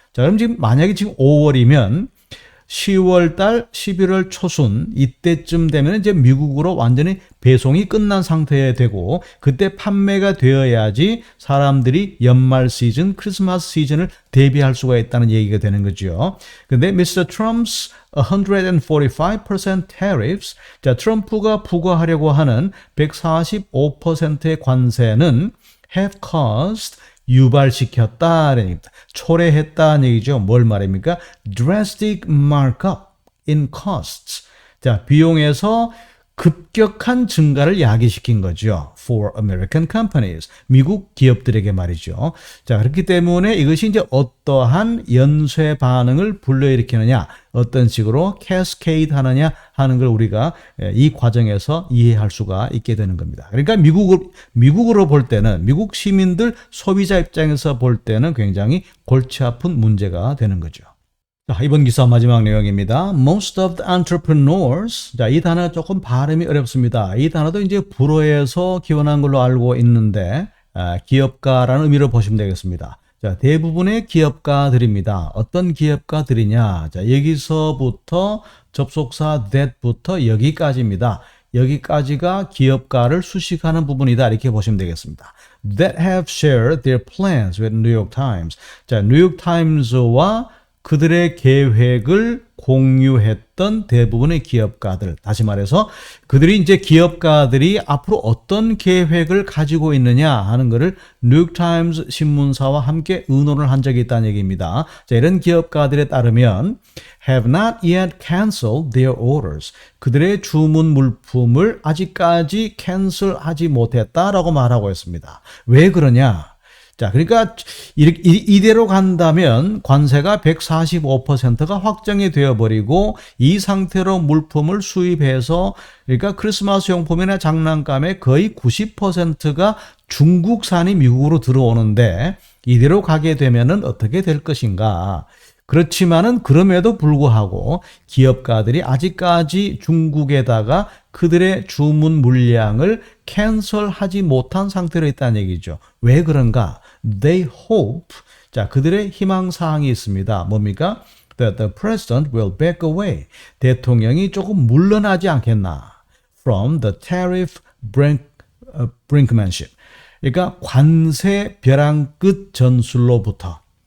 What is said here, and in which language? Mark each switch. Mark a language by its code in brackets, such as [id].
[ko] 자, 그럼 지금 만약에 지금 5월이면 10월 달 11월 초순 이때쯤 되면 이제 미국으로 완전히 배송이 끝난 상태에 되고 그때 판매가 되어야지 사람들이 연말 시즌, 크리스마스 시즌을 대비할 수가 있다는 얘기가 되는 거죠. 근데 Mr. [en] Trump's 145% tariffs, [ko] 자, 트럼프가 부과하려고 하는 145%의 관세는 [en] have caused [ko] 유발시켰다는 얘기입니다. 초래했다는 얘기죠. 뭘 말입니까? [en] Drastic markup in costs. [ko] 자, 비용에서 급격한 증가를 야기시킨 거죠. [en] For American companies. [ko] 미국 기업들에게 말이죠. 자, 그렇기 때문에 이것이 이제 어떠한 연쇄 반응을 불러일으키느냐, 어떤 식으로 캐스케이드 하느냐 하는 걸 우리가 이 과정에서 이해할 수가 있게 되는 겁니다. 그러니까 미국으로 볼 때는, 미국 시민들 소비자 입장에서 볼 때는 굉장히 골치 아픈 문제가 되는 거죠. 자, 이번 기사 마지막 내용입니다. [en] Most of the entrepreneurs. [ko] 자, 이 단어 조금 발음이 어렵습니다. 이 단어도 이제 불어에서 기원한 걸로 알고 있는데, 기업가라는 의미로 보시면 되겠습니다. 자, 대부분의 기업가들입니다. 어떤 기업가들이냐? 자, 여기서부터 접속사 that부터 여기까지입니다. 여기까지가 기업가를 수식하는 부분이다. 이렇게 보시면 되겠습니다. [en] That have shared their plans with New York Times. [ko] 자, 뉴욕 타임즈와 그들의 계획을 공유했던 대부분의 기업가들, 다시 말해서 그들이 이제 기업가들이 앞으로 어떤 계획을 가지고 있느냐 하는 것을 뉴욕타임스 신문사와 함께 의논을 한 적이 있다는 얘기입니다. 자, 이런 기업가들에 따르면 [en] have not yet canceled their orders. [ko] 그들의 주문 물품을 아직까지 캔슬하지 못했다라고 말하고 있습니다. 왜 그러냐? 자, 그러니까 이대로 간다면 관세가 145%가 확정이 되어버리고 이 상태로 물품을 수입해서 그러니까 크리스마스 용품이나 장난감의 거의 90%가 중국산이 미국으로 들어오는데 이대로 가게 되면은 어떻게 될 것인가? 그렇지만은 그럼에도 불구하고 기업가들이 아직까지 중국에다가 그들의 주문 물량을 캔슬하지 못한 상태로 있다는 얘기죠. 왜 그런가? [en] They hope. [ko] 자, 그들의 희망사항이 있습니다. 뭡니까? [en] That the president will back away. [ko] 대통령이 조금 물러나지 않겠나? [en] From the tariff brinkmanship. [ko] 그러니까 관세 벼랑 끝 전술로부터.